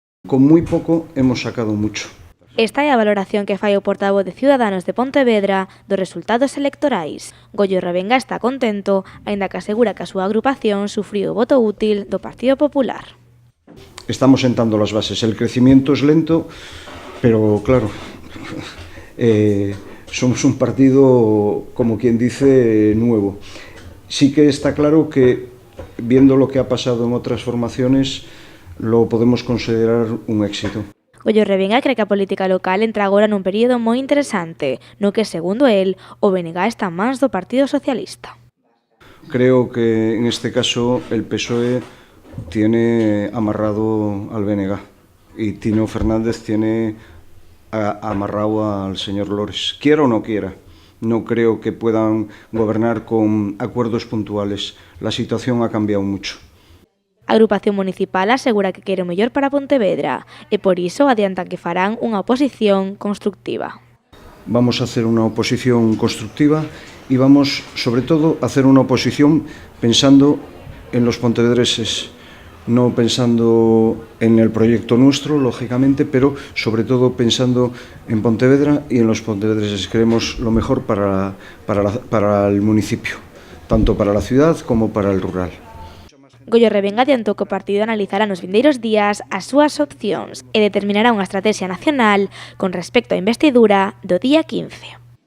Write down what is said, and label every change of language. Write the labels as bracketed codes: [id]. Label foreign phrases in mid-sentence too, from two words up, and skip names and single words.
[gl] con moi pouco [es] hemos sacado mucho. [gl] Esta é a valoración que fai o portavoz de Ciudadanos de Pontevedra dos resultados electorais. Goyo Revenga está contento, aínda que asegura que a súa agrupación sufriu o voto útil do Partido Popular. [es] Estamos sentando las bases. El crecimiento es lento, pero claro, somos un partido, como quien dice, nuevo. Sí que está claro que, viendo lo que ha pasado en otras formaciones, lo podemos considerar un éxito. [gl] Goyo Revenga cree que a política local entra agora nun período moi interesante, no que, segundo el, o BNG está en mans do Partido Socialista. [es] Creo que en este caso el PSOE tiene amarrado al BNG y Tino Fernández tiene amarrado al señor Lores. Quiera o no quiera, no creo que puedan gobernar con acuerdos puntuales. La situación ha cambiado mucho. [gl] A agrupación municipal asegura que quere o mellor para Pontevedra e por iso adiantan que farán unha oposición constructiva. [es] Vamos a hacer una oposición constructiva y vamos, sobre todo, a hacer una oposición pensando en los pontevedreses, no pensando en el proyecto nuestro, lógicamente, pero sobre todo pensando en Pontevedra y en los pontevedreses. Queremos lo mejor para el municipio, tanto para la ciudad como para el rural. [gl] Goyo Revenga adiantou que o partido analizará nos vindeiros días as súas opcións e determinará unha estratexia nacional con respecto á investidura do día 15.